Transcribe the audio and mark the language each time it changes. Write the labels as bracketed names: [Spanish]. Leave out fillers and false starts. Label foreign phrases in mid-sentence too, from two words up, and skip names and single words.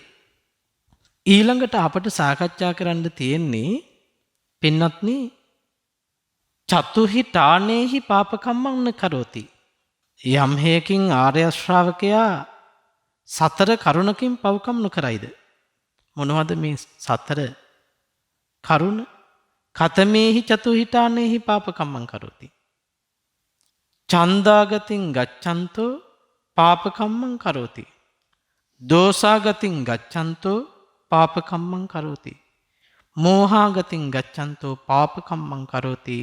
[Sinhala] ඊළඟට අපට සාකච්ඡා කරන්න තියෙන්නේ පින්වත්නි, [Pali] චතුහි ඨානේහි පාපකම්මං කරෝති. [Sinhala] යම් හේකින් ආර්ය ශ්‍රාවකයා 4 කරුණකින් පව්කම් නොකරයිද? මොනවද මේ 4 කරුණ? [Pali] කතමේහි චතුහි ඨානේහි පාපකම්මං කරෝති. චන්දාගතින් ගච්ඡන්තෝ පාපකම්මං කරෝති. දෝසාගතින් ගච්ඡන්තෝ පාපකම්මං කරෝති. මෝහාගතින් ගච්ඡන්තෝ පාපකම්මං කරෝති.